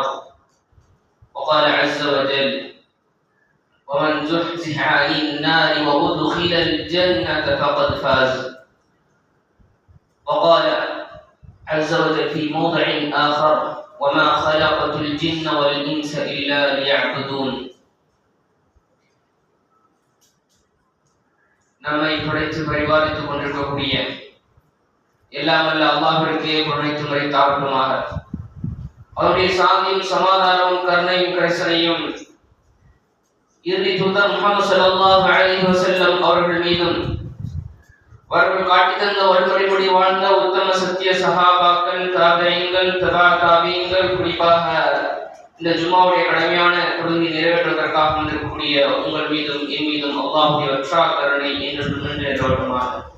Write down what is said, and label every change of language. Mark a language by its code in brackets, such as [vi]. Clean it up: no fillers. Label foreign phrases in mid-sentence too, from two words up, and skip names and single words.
[ar] وقال عز وجل: ومن زحزح عن النار وأدخل الجنة فقد فاز. وقال عز وجل في موضع آخر: وما خلقت الجن والإنس إلا ليعبدون. [ta] நம்மை படைத்து பரிபாலித்துக் கொண்டிருக்கக்கூடிய எல்லாம் வல்ல அல்லாஹ்விற்கே புகழைத்து மறைத்தாகட்டுமாக. அவருடைய சாந்தியும் சமாதானமும் கருணையும் கரிசனையும் இறுதி தூதர் முஹம்மது [ar] صلى الله عليه وسلم [ta] அவர்கள் மீதும் அவர்கள் காட்டித் தந்த வழிமுறைப்படி வாழ்ந்த உத்தம சத்திய சஹாபாக்கள், தாபீன்கள், தபா தாபீன்கள், குறிப்பாக இந்த ஜும்மாவுடைய கடமையான தொழுகை நிறைவேற்றுவதற்காக வந்திருக்கக்கூடிய உங்கள் மீதும் என் மீதும் அல்லாஹ்வுடைய வற்றா கருணை என்றென்றும் நின்றோடுமாக.